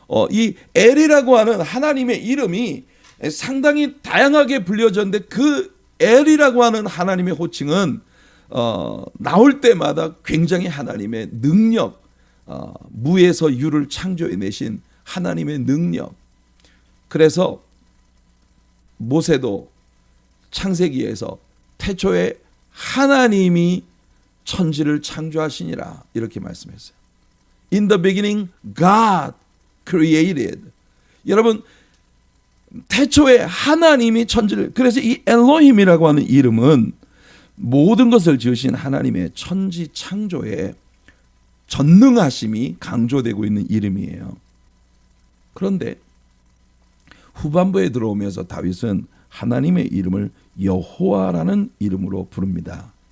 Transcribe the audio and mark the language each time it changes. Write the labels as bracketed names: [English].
[Korean] 이 엘이라고 하는 하나님의 이름이 상당히 다양하게 불려졌는데, 그 엘이라고 하는 하나님의 호칭은 나올 때마다 굉장히 하나님의 능력, 무에서 유를 창조해내신 하나님의 능력. 그래서 모세도 창세기에서 태초에 하나님이 천지를 창조하시니라 이렇게 말씀했어요. [English] In the beginning, God created. [Korean] 여러분, 태초에 하나님이 천지를, 그래서 이 엘로힘이라고 하는 이름은 모든 것을 지으신 하나님의 천지 창조에 전능하심이 강조되고 있는 이름이에요. 그런데 후반부에 들어오면서 다윗은 하나님의 이름을 여호와라는 이름으로 부릅니다.